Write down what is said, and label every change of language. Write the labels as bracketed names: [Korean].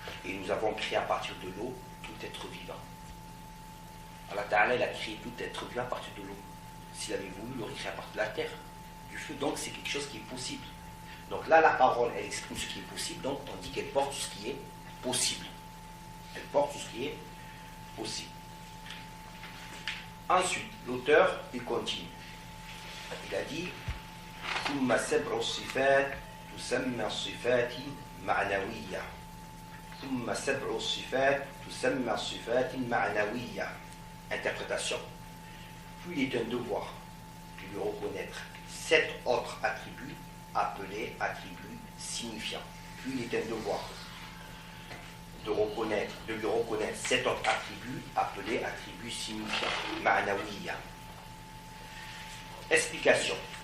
[French] Et nous avons créé à partir de l'eau tout être vivant. Allah Ta'ala, il a créé tout être vivant à partir de l'eau. S'il avait voulu, il aurait créé à partir de la terre, du feu. Donc c'est quelque chose qui est possible. Donc là, la parole, elle exprime ce qui est possible, donc on dit qu'elle porte ce qui est possible. Elle porte ce qui est possible. Ensuite, l'auteur, il continue. Il a dit [Arabic] ثم سبع الصفات تسمى الصفات معنوية. ثم سبع الصفات تسمى الصفات معنوية. [French] Interprétation. Puis il est un devoir de lui reconnaître 7 autres attributs appelés attributs signifiants. Puis il est un devoir de lui reconnaître 7 autres attributs appelés attributs signifiants. Ma'nawiya. Explication.